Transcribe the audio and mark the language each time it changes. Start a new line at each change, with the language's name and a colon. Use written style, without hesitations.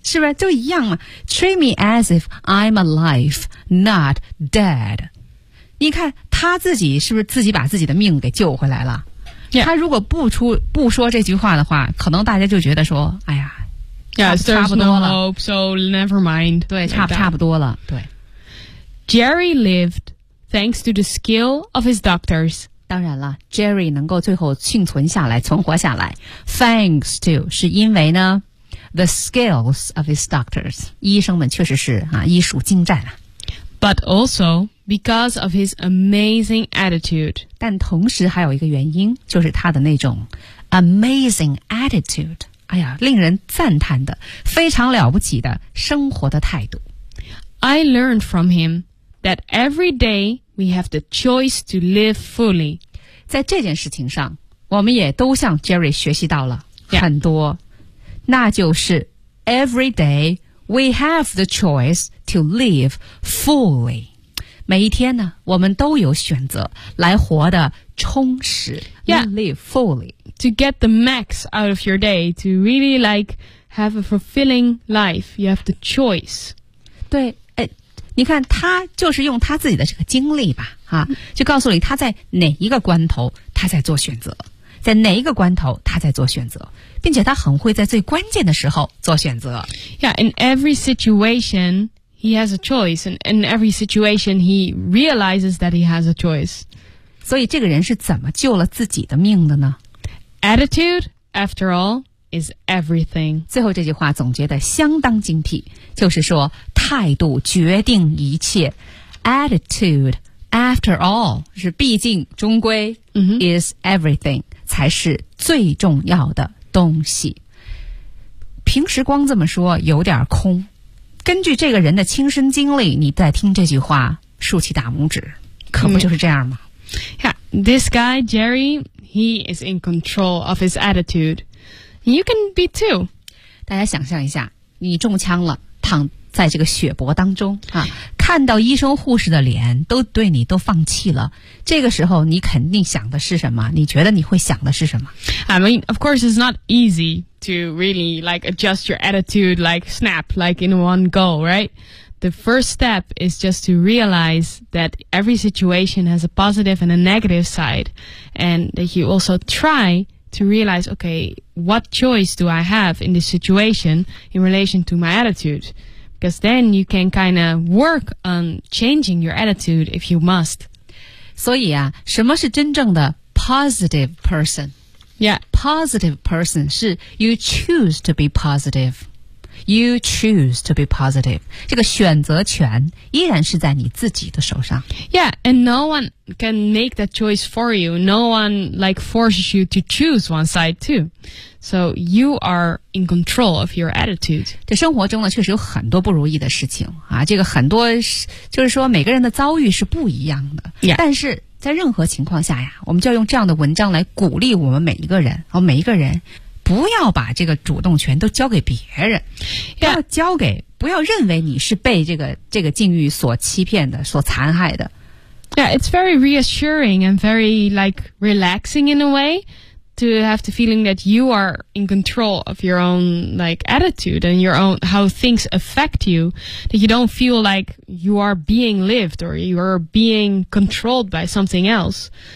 Chinese: 是不是就一样嘛
English: ？Treat me as if I'm alive, not dead.
Chinese: 你看他自己是不是自己把自己的命给救回来了？ Yeah. 他如果不说这句话的话，可能大家就觉得说，哎呀， yes, 差不多了。
English: No hope, so never mind.
Chinese: 对，差不多了。对。
English: Jerry lived thanks to the skill of his doctors.
Chinese: 当然了 ，Jerry 能够最后幸存下来，存活下来 ，
English: thanks to
Chinese: 是因为呢。
English: The skills of his doctors.
Chinese: 医生们确实是啊，医术精湛啊。
English: But also because of his amazing attitude.
Chinese: 但同时还有一个原因，就是他的那种
English: amazing attitude.
Chinese: 哎呀，令人赞叹的，非常了不起的生活的态度。
English: I learned from him that every day we have the choice to live fully.
Chinese: 在这件事情上，我们也都向 Jerry 学习到了很多、 yeah.。那就是
English: every day we have the choice to live fully.
Chinese: 每一天呢，我们都有选择来活得充实 Yeah,
English: live fully. To get the max out of your day, to really like have a fulfilling life, you have the choice.
Chinese: 对，你看他就是用他自己的这个经历吧，哈，就告诉你他在哪一个关头他在做选择。在哪一个关头他在做选择并且他很会在最关键的时候做选择。
English: Yeah, in every situation, he has a choice. And in every situation, he realizes that he has a choice.
Chinese: 所以这个人是怎么救了自己的命的呢
English: ?Attitude, after all, is everything.
Chinese: 最后这句话总结得相当精辟就是说态度决定一切。
English: Attitude, after all,
Chinese: 是毕竟终归、 mm-hmm.
English: is everything.
Chinese: 才是最重要的东西。平时光这么说有点空。根据这个人的亲身经历，你再听这句话，竖起大拇指，可不就是这样吗、 yeah.
English: This guy, Jerry, he is in control of his attitude. You can be too.
Chinese: 大家想象一下，你中枪了，躺在这个血泊当中、啊、看到医生护士的脸都对你都放弃了这个时候你肯定想的是什么你觉得你会想的是什么
English: I mean, of course it's not easy to really like adjust your attitude like snap, like in one go, right? The first step is just to realize that every situation has a positive and a negative side and that you also try to realize, okay, what choice do I have in this situation in relation to my attitude? Because then you can kind of work on changing your attitude if you must.
Chinese: 所以啊，什么是真正的 positive person? Yeah.
English: Positive person 是 you choose to be positive. You choose to be positive.
Chinese: 这个选择权依然是在你自己的手上。
English: Yeah, and no one can make that choice for you. No one like forces you to choose one side too. So you are in control of your attitude.
Chinese: 这生活中呢，确实有很多不如意的事情啊。这个很多就是说每个人的遭遇是不一样的。 Yeah. 但是在任何情况下呀，我们就要用这样的文章来鼓励我们每一个人。然后每一个人不要把这个主动权都交给别人，不要交给， yeah. 不要认为你是被这个境遇所欺骗的，所残害的。
English: Yeah, it's very reassuring and very like relaxing in a way. To have the feeling that you are in control of your own like attitude and your own how things affect you, that you don't feel like you are being lived or you are being controlled by something else.